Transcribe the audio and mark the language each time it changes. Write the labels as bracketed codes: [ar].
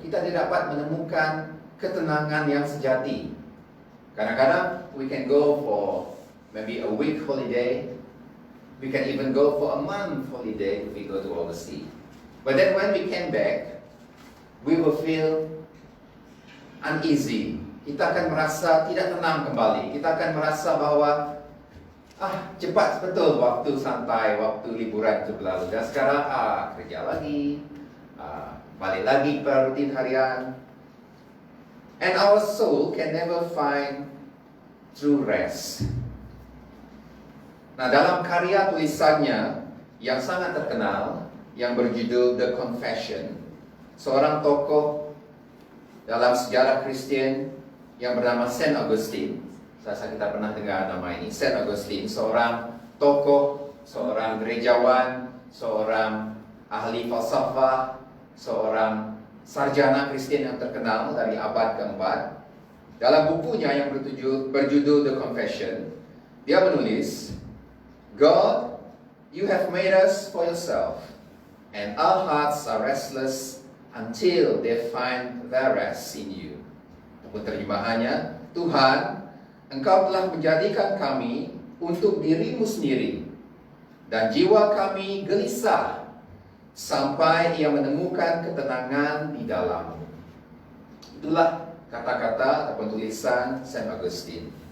[id] Kita tidak dapat menemukan ketenangan yang sejati. Kadang-kadang [en] we can go for maybe a week holiday. We can even go for a month holiday if we go to overseas. But then when we came back, we will feel uneasy. [id] Kita akan merasa tidak tenang kembali. Kita akan merasa bahwa cepat betul waktu santai, waktu liburan itu berlalu. Dan sekarang kerja lagi, balik lagi ke rutin harian. [en] And our soul can never find true rest. [id] Nah, dalam karya tulisannya yang sangat terkenal, yang berjudul The Confession, seorang tokoh dalam sejarah Kristen yang bernama Saint Augustine. Saya rasa kita pernah dengar nama ini, Saint Augustine, seorang tokoh, seorang gerejawan, seorang ahli falsafah, seorang sarjana Kristen yang terkenal dari abad keempat. Dalam bukunya yang berjudul The Confession, dia menulis, [en] God, you have made us for yourself, and our hearts are restless until they find their rest in you. [id] Untuk terjemahannya, Tuhan, Engkau telah menjadikan kami untuk dirimu sendiri, dan jiwa kami gelisah sampai ia menemukan ketenangan di dalammu. Itulah kata-kata ataupun tulisan Saint Augustine.